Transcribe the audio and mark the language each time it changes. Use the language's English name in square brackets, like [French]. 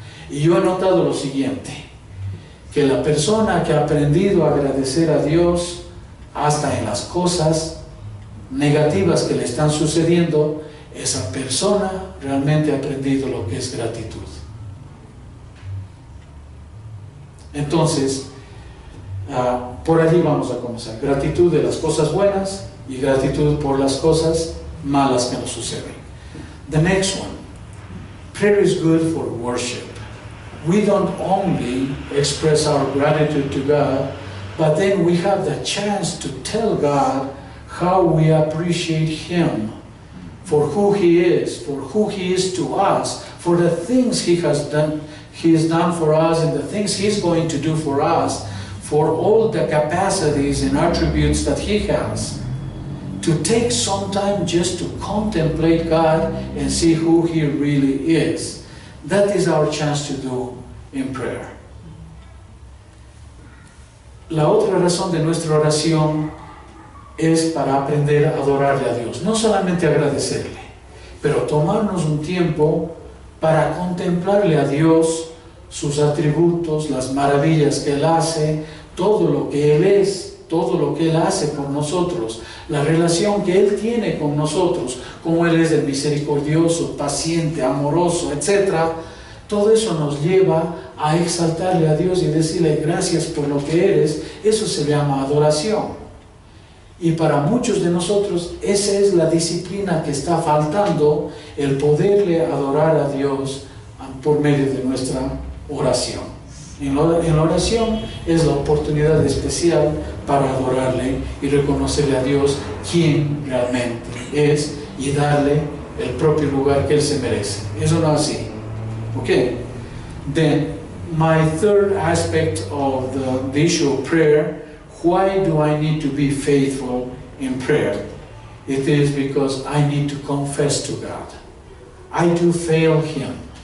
[Spanish] Y yo he notado lo siguiente, que la persona que ha aprendido a agradecer a Dios hasta en las cosas negativas que le están sucediendo, esa persona realmente ha aprendido lo que es gratitud. Entonces, por allí vamos a comenzar. Gratitud de las cosas buenas y gratitud por las cosas malas que nos suceden. [English] The next one, prayer is good for worship. We don't only express our gratitude to God, but then we have the chance to tell God how we appreciate Him for who He is to us, for the things He has done for us and the things He's going to do for us, for all the capacities and attributes that He has. To take some time just to contemplate God and see who He really is. That is our chance to do in prayer. [Spanish] La otra razón de nuestra oración es para aprender a adorarle a Dios. No solamente agradecerle, pero tomarnos un tiempo para contemplarle a Dios, sus atributos, las maravillas que Él hace, todo lo que Él es, todo lo que Él hace por nosotros, la relación que Él tiene con nosotros, como Él es el misericordioso, paciente, amoroso, etc. Todo eso nos lleva a exaltarle a Dios y decirle gracias por lo que eres. Eso se llama adoración. Y para muchos de nosotros esa es la disciplina que está faltando, el poderle adorar a Dios por medio de nuestra oración. En la oración es la oportunidad especial para adorarle y reconocerle a Dios quién realmente es y darle el propio lugar que Él se merece. Eso no es así. Okay. [English] Then, my third aspect of the issue of prayer, why do I need to be faithful in prayer? It is because I need to confess to God. I do fail Him.